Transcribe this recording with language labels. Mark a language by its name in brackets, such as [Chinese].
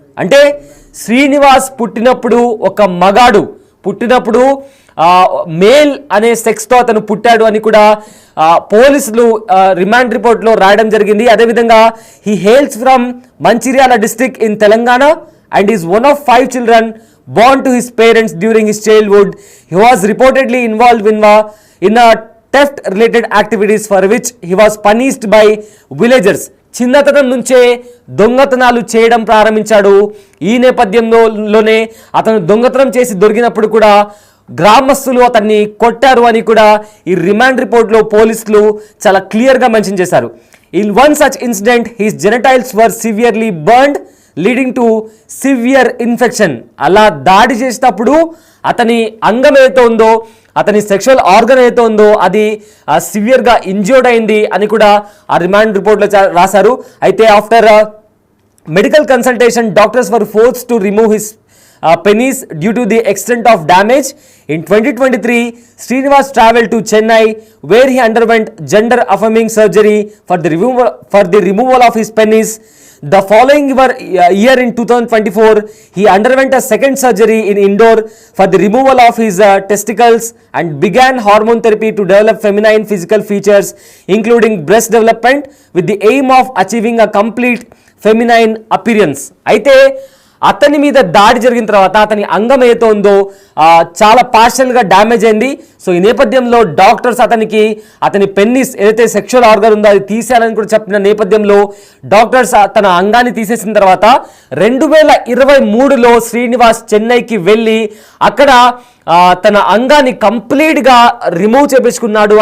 [Telugu] అంటే శ్రీనివాస్ పుట్టినప్పుడు ఒక మగాడు, పుట్టినప్పుడు మేల్ అనే సెక్స్తో అతను పుట్టాడు అని కూడా పోలీసులు రిమాండ్ రిపోర్ట్లో రాయడం జరిగింది. [English] అదేవిధంగా he hails from Mancherial district in Telangana and is one of 5 children born to his parents during his childhood. He was reportedly involved in a theft related activities for which he was punished by villagers. [Telugu] చిన్నతనం నుంచే దొంగతనాలు చేయడం ప్రారంభించాడు. ఈ నేపథ్యంలోనే అతను దొంగతనం చేసి దొరికినప్పుడు కూడా గ్రామస్తులు అతన్ని కొట్టారు అని కూడా ఈ రిమాండ్ రిపోర్ట్లో పోలీసులు చాలా క్లియర్గా మెన్షన్ చేశారు. [English] In one such incident his genitals were severely burned leading to severe infection. [Telugu] అలా దాడి చేసేటప్పుడు అతని అంగం ఏదైతే ఉందో, అతని సెక్షువల్ ఆర్గన్ ఏదైతే ఉందో అది సివియర్గా ఇంజ్యూర్డ్ అయింది అని కూడా ఆ రిమాండ్ రిపోర్ట్లో రాశారు. [English] అయితే after medical consultation doctors were forced to remove his penis due to the extent of damage. In 2023, Srinivas traveled to Chennai where he underwent gender affirming surgery for the removal of his penis. The following year in 2024, he underwent a second surgery in Indore for the removal of his testicles and began hormone therapy to develop feminine physical features including breast development with the aim of achieving a complete feminine appearance. [Telugu] అయితే అతని మీద దాడి జరిగిన తర్వాత అతని అంగం ఏదో ఉందో చాలా పార్షియల్గా డ్యామేజ్ అయింది. సో ఈ నేపథ్యంలో డాక్టర్స్ అతని పెన్నిస్ ఏదైతే సెక్షువల్ ఆర్గన్ ఉందో అది తీసేయాలని కూడా చెప్పిన నేపథ్యంలో డాక్టర్స్ తన అంగాన్ని తీసేసిన తర్వాత 2023లో శ్రీనివాస్ చెన్నైకి వెళ్ళి అక్కడ తన అంగాన్ని కంప్లీట్గా రిమూవ్ చేపించుకున్నాడు.